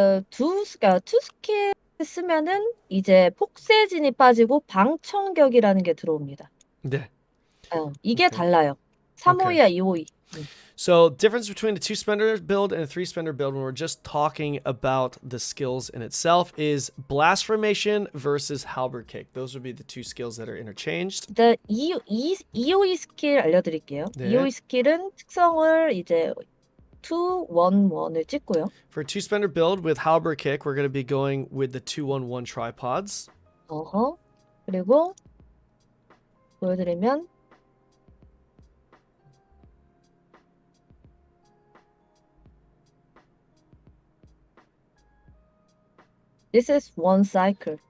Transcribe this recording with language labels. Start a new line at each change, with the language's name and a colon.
Korean: 투 스킬 쓰면은 이제 폭세진이 빠지고 방청격이라는 게 들어옵니다. 네. 이게 달라요. 352와 252.
English: So difference between the 2-spender build and a 3-spender build, when we're just talking about the skills in itself, is blast formation versus halberd kick. Those would be the two skills that are interchanged.
Korean: 일단 252 스킬 알려드릴게요. 네. 252 스킬은 특성을 이제 211을 찍고요.
English: For a 2-spender build with halberd kick, we're going to be going with the 211 tripods.
Korean: 그리고 보여드리면
English: this is one cycle.